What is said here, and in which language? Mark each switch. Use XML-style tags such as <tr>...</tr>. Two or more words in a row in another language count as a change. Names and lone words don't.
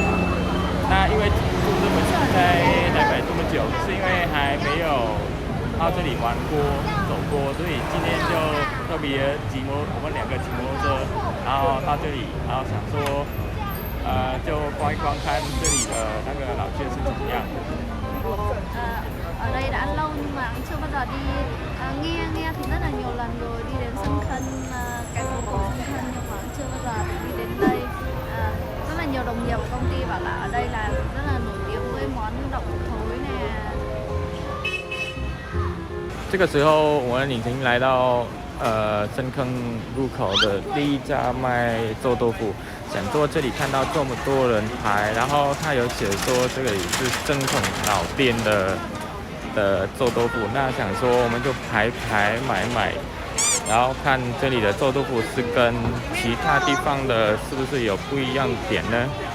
<zh>那因为住这么在台北这么久，是因为还没有到这里玩过、走过，所以今天就特别我们两个骑摩托车，然后到这里，然后想说，就逛一逛，看这里的那个老街是怎么样。</zh> <vi>Ở đây đã lâu nhưng mà cũng chưa bao giờ đi. Nghe thì rất là nhiều lần rồi, đi đến sân Khân, cái phố cổ sân Khân nhưng mà cũng chưa bao giờ đi đến đây. Rất là nhiều đồng nghiệp của công ty bảo là ở đây là rất là nổi tiếng với món đậu hũ thối nè.</vi> <zh>这个时候我们已经来到深坑入口的第一家卖臭豆腐，想说这里看到这么多人排，然后他有写说这里是深坑老店的臭豆腐，那想说我们就排买，然后看这里的臭豆腐是跟其他地方的是不是有不一样点呢？</zh>